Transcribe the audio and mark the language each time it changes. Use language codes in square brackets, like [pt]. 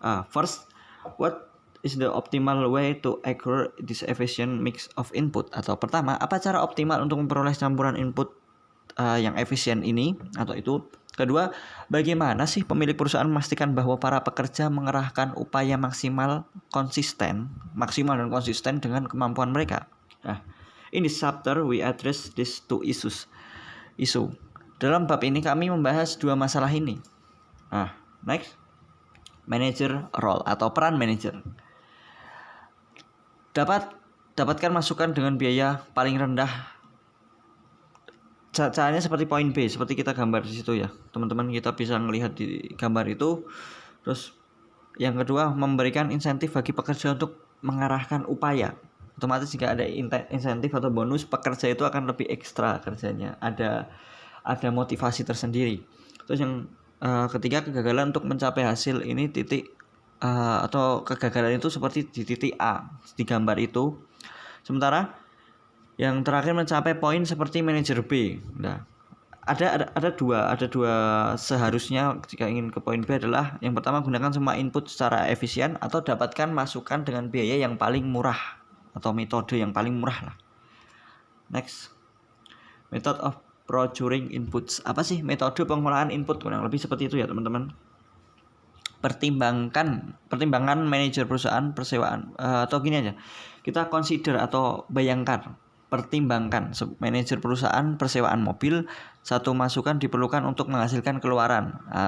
[en] First, what is the optimal way to acquire this efficient mix of input? [id] Atau pertama, apa cara optimal untuk memperoleh campuran input yang efisien ini atau itu? Kedua, bagaimana sih pemilik perusahaan memastikan bahwa para pekerja mengerahkan upaya maksimal dan konsisten dengan kemampuan mereka? [en] Nah, in this chapter we address these two issues. [id] Dalam bab ini kami membahas dua masalah ini. Next, manager role atau peran manajer. Dapatkan masukan dengan biaya paling rendah. Caranya seperti poin B, seperti kita gambar di situ ya, teman-teman. Kita bisa melihat di gambar itu. Terus yang kedua, memberikan insentif bagi pekerja untuk mengarahkan upaya. Otomatis jika ada insentif atau bonus, pekerja itu akan lebih ekstra kerjanya. Ada motivasi tersendiri. Terus yang ketiga, kegagalan untuk mencapai hasil ini titik atau kegagalan itu seperti di titik A di gambar itu. Sementara yang terakhir mencapai poin seperti manajer B. Nah, ada dua seharusnya jika ingin ke poin B adalah yang pertama, gunakan semua input secara efisien atau dapatkan masukan dengan biaya yang paling murah atau metode yang paling murah lah. [en] Next, method of procuring inputs. [id] Apa sih metode pengolahan input? Kurang lebih seperti itu ya teman-teman. Pertimbangan manajer perusahaan persewaan atau gini aja. Kita consider atau pertimbangkan manajer perusahaan persewaan mobil. Satu masukan diperlukan untuk menghasilkan keluaran.